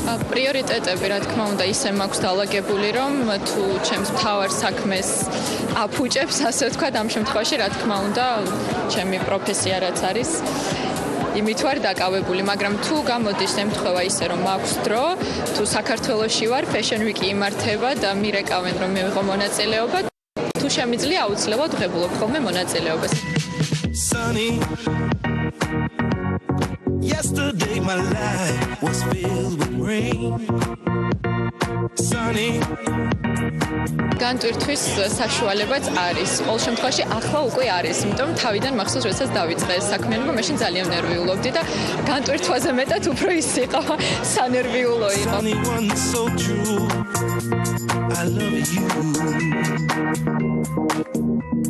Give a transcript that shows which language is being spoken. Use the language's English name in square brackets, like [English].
[Georgian] პრიორიტეტები, რა თქმა უნდა, ისე მაქვს დალაგებული, რომ თუ ჩემს მთავარ საქმეს აფუჭებს, ასე ვთქვათ, ამ შემთხვევაში, რა თქმა უნდა, ჩემი პროფესია რაც არის, იმით ვარ დაკავებული, მაგრამ თუ გამოდის ემთხვევა ისე, რომ მაქვს დრო, თუ საქართველოში ვარ, Fashion Week იმართება და მირეკავენ, რომ მივიღო მონაწილეობა, თუ შემიძლია, აუცილებლად ვღებულობ ხოლმე მონაწილეობას. [English] Yesterday my life was filled with rain. Sunny. [Georgian] განტვირთვის საშუალებაც არის. ყოველ შემთხვევაში ახლა უკვე არის, იმიტომ თავიდან მახსოვს, როდესაც დავიწყე ეს საქმე, რომ მაშინ ძალიან ნერვიულობდი და განტვირთვაზე მეტად უფრო ის იყო, სანერვიულო იყო. [English] So true. I love you.